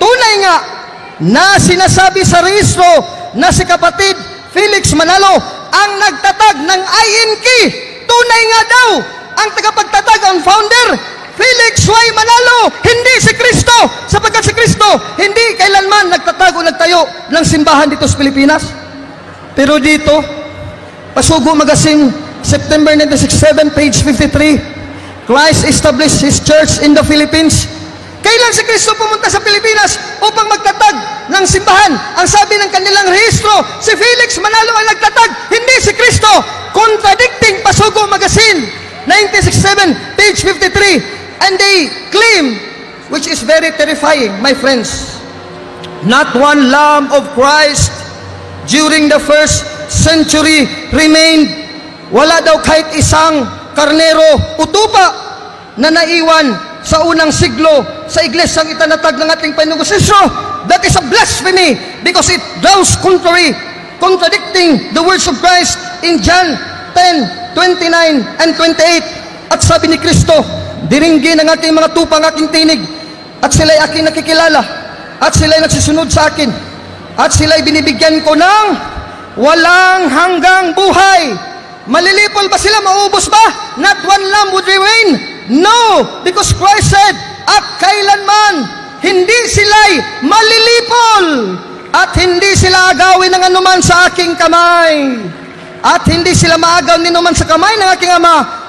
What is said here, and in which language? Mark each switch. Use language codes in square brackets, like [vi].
[tl] Tunay nga na sinasabi sa rehistro na si kapatid Felix Manalo ang nagtatag ng INK. Tunay nga daw ang tagapagtatag, ang founder, Felix Y. Manalo, hindi si Kristo. Sapagkat si Kristo, hindi kailanman nagtatago, nagtayo ng simbahan dito sa Pilipinas. Pero dito, [en] Pasugo Magazine, September 1967, page 53, Christ established His church in the Philippines. [tl] Kailan si Kristo pumunta sa Pilipinas upang magtatag ng simbahan? Ang sabi ng kanilang rehistro, si Felix Manalo ang nagtatag, hindi si Kristo. [en] Contradicting Pasugo Magazine, 1967, page 53. And they claim, which is very terrifying, my friends, not one lamb of Christ during the first century remained. [tl] Wala daw kahit isang karnero o tupa na naiwan sa unang siglo sa iglesyang itinatag ng ating Panginoong Kristo. [en] That is a blasphemy because it goes contradicting the words of Christ in John 10:29 and 28. [tl] At sabi ni Kristo, diringgin ang aking mga tupa, ang aking tinig, at sila'y aking nakikilala, at sila'y nagsisunod sa akin, at sila'y binibigyan ko ng walang hanggang buhay. Malilipol ba sila? Maubos ba? [en] Not one lamb would remain. No, because Christ said, [tl] at kailanman hindi sila'y malilipol at hindi sila agawin ng anuman sa aking kamay at hindi sila maagaw ni anuman sa kamay ng aking Ama.